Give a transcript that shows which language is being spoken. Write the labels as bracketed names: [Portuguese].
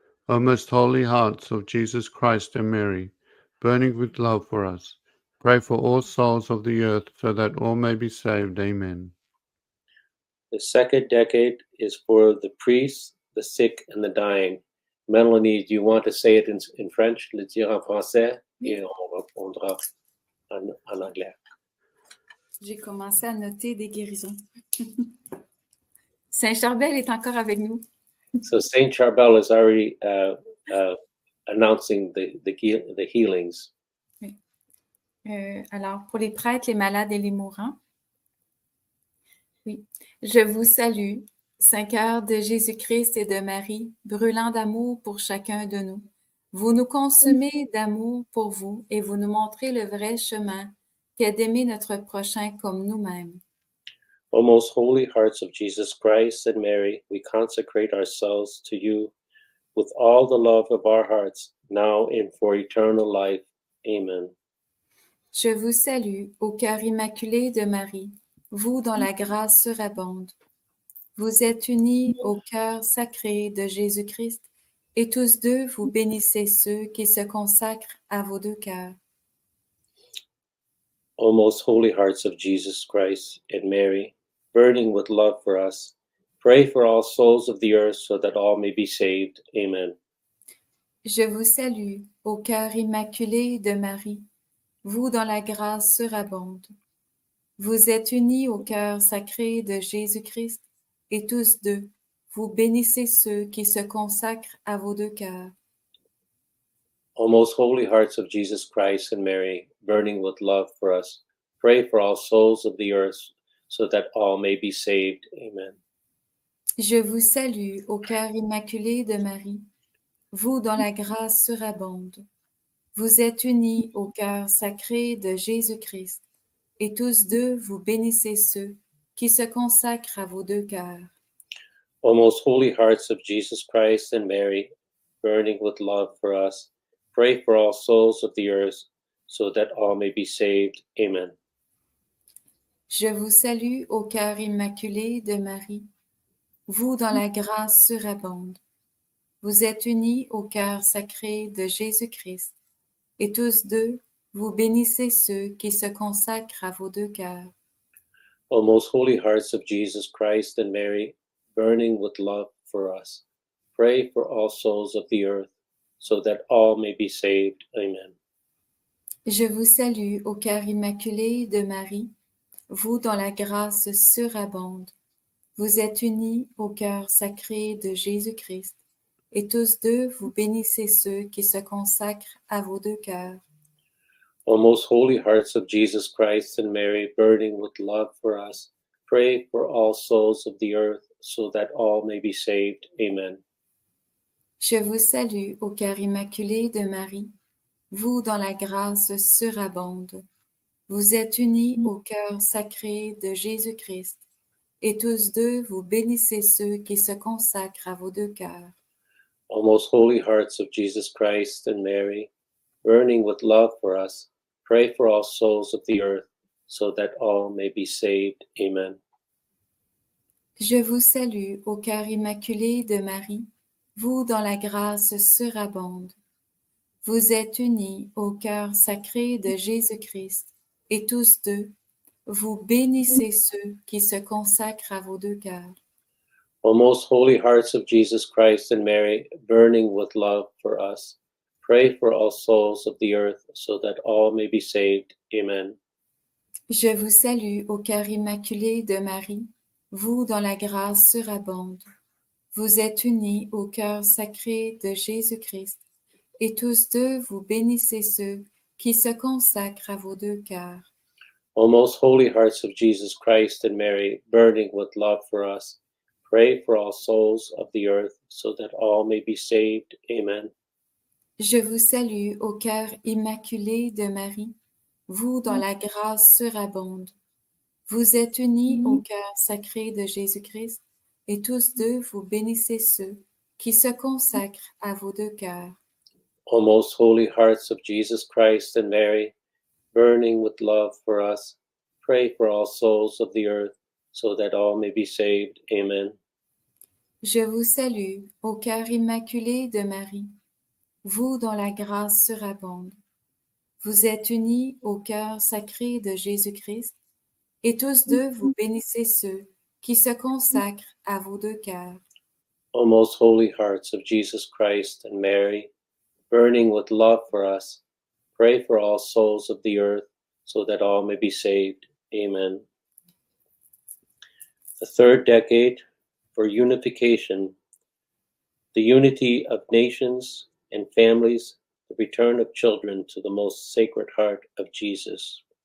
[English] O most holy hearts of Jesus Christ and Mary, burning with love for us, pray for all souls of the earth, so that all may be saved. Amen. The second decade is for the priests, the sick, and the dying. [French] Melanie, [English] do you want to say it in French, [French] le dire en français, et on répondra en anglais. J'ai commencé à noter des guérisons. Saint Charbel est encore avec nous. [English] So Saint Charbel is already announcing the healings. [French] Alors, pour les prêtres, les malades et les mourants. Oui. Je vous salue, Saint cœur de Jésus-Christ et de Marie, brûlant d'amour pour chacun de nous. Vous nous consumez d'amour pour vous et vous nous montrez le vrai chemin qu'est d'aimer notre prochain comme nous-mêmes. [English] O most holy hearts of Jesus Christ and Mary, we consecrate ourselves to you with all the love of our hearts, now and for eternal life. Amen. [French] Je vous salue, au cœur immaculé de Marie, vous dont la grâce surabonde. Vous êtes unis au cœur sacré de Jésus-Christ, et tous deux vous bénissez ceux qui se consacrent à vos deux cœurs. [English] O most holy hearts of Jesus Christ and Mary, burning with love for us, pray for all souls of the earth so that all may be saved. Amen. [French] Je vous salue, au cœur immaculé de Marie, vous dont la grâce surabonde. Vous êtes unis au cœur sacré de Jésus-Christ, et tous deux, vous bénissez ceux qui se consacrent à vos deux cœurs. [English] O most holy hearts of Jesus Christ and Mary, burning with love for us, pray for all souls of the earth so that all may be saved. Amen. [French] Je vous salue, au cœur immaculé de Marie, vous dont la grâce surabonde. Vous êtes unis au cœur sacré de Jésus-Christ, et tous deux vous bénissez ceux qui se consacrent à vos deux cœurs. [English] O most holy hearts of Jesus Christ and Mary, burning with love for us, pray for all souls of the earth so that all may be saved. Amen. [French] Je vous salue au cœur immaculé de Marie, vous dont la grâce surabonde. Vous êtes unis au cœur sacré de Jésus-Christ, et tous deux vous bénissez ceux qui se consacrent à vos deux cœurs. [English] O most holy hearts of Jesus Christ and Mary, burning with love for us, pray for all souls of the earth so that all may be saved. Amen. [French] Je vous salue au cœur immaculé de Marie, vous dont la grâce surabonde. Vous êtes unis au cœur sacré de Jésus-Christ, et tous deux vous bénissez ceux qui se consacrent à vos deux cœurs. [English] O most holy hearts of Jesus Christ and Mary, burning with love for us, pray for all souls of the earth so that all may be saved. Amen. [French] Je vous salue au cœur immaculé de Marie, vous dont la grâce surabonde. Vous êtes unis au cœur sacré de Jésus-Christ, et tous deux vous bénissez ceux qui se consacrent à vos deux cœurs. [English] O most holy hearts of Jesus Christ and Mary, burning with love for us, pray for all souls of the earth, so that all may be saved. Amen. [French] Je vous salue, au cœur immaculé de Marie, vous dont la grâce surabonde. Vous êtes unis au cœur sacré de Jésus-Christ, et tous deux, vous bénissez ceux qui se consacrent à vos deux cœurs. [English] O most holy hearts of Jesus Christ and Mary, burning with love for us, pray for all souls of the earth, so that all may be saved. Amen. [French] Je vous salue, au cœur immaculé de Marie, vous dont la grâce surabonde. Vous êtes unis au cœur sacré de Jésus-Christ, et tous deux, vous bénissez ceux qui se consacrent à vos deux cœurs. [English] O most holy hearts of Jesus Christ and Mary, burning with love for us, pray for all souls of the earth, so that all may be saved. Amen. [French] Je vous salue, au cœur immaculé de Marie, vous dont la grâce surabonde. Vous êtes unis au cœur sacré de Jésus-Christ, et tous deux, vous bénissez ceux qui se consacrent à vos deux cœurs. [English] O most holy hearts of Jesus Christ and Mary, burning with love for us, pray for all souls of the earth, so that all may be saved. Amen. [French] Je vous salue, au cœur immaculé de Marie, vous dont la grâce surabonde. Vous êtes unis au cœur sacré de Jésus-Christ, et tous deux, vous bénissez ceux qui se consacrent à vos deux cœurs. [English] O most holy hearts of Jesus Christ and Mary, burning with love for us, pray for all souls of the earth, so that all may be saved. Amen. The third decade for unification, the unity of nations and families, the return of children to the most sacred heart of Jesus.